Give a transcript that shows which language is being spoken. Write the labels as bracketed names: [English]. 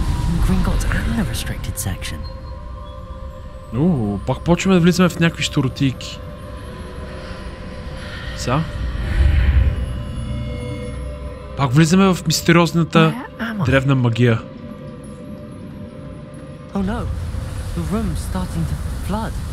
[English] In Gringotts and the restricted section. [Bulgarian] Пак почваме да влизаме в някакви щуротийки. Са? Пак влизаме в мистериозната древна магия. [English] Oh no. The room's starting to flood.